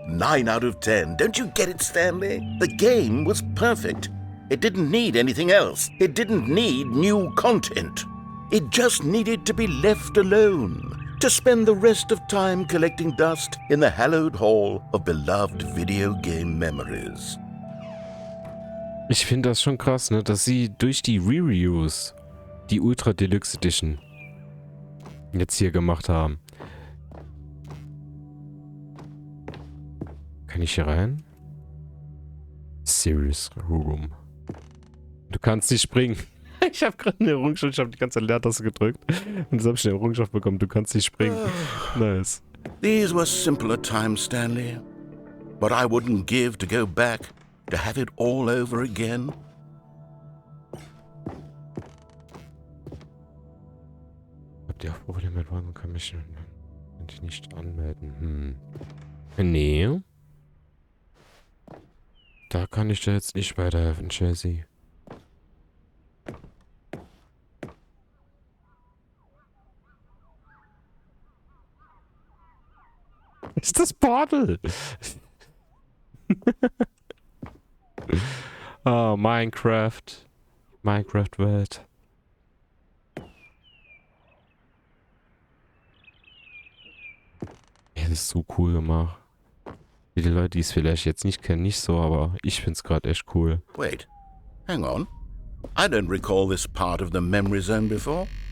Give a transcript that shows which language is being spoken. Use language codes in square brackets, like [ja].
[en] 9 out of 10. Don't you get it, Stanley? The game was perfect. It didn't need anything else. It didn't need new content. It just needed to be left alone, to spend the rest of time collecting dust in the hallowed hall of beloved video game memories. [de] Ich finde das schon krass, ne, dass sie durch die Re-Reviews die Ultra Deluxe Edition jetzt hier gemacht haben. Kann ich hier rein? Serious Room. Du kannst nicht springen. Ich habe gerade eine Errungenschaft, ich habe die ganze Leertaste gedrückt und jetzt habe ich eine Errungenschaft bekommen. Du kannst nicht springen. Nice. [en] These were simpler times, Stanley. But I wouldn't give to go back, to have it all over again. [de] Habt ihr auch Probleme mit One Commission? Kann ich nicht anmelden. Nee. Da kann ich dir jetzt nicht weiterhelfen, Chelsea. Ist das Portal? Oh, Minecraft. Minecraft-Welt. Ja, das ist so cool gemacht. Wie die Leute, die es vielleicht jetzt nicht kennen, nicht so, aber ich find's gerade echt cool. [en] Wait, hang on. I don't recall this part of the memory zone before.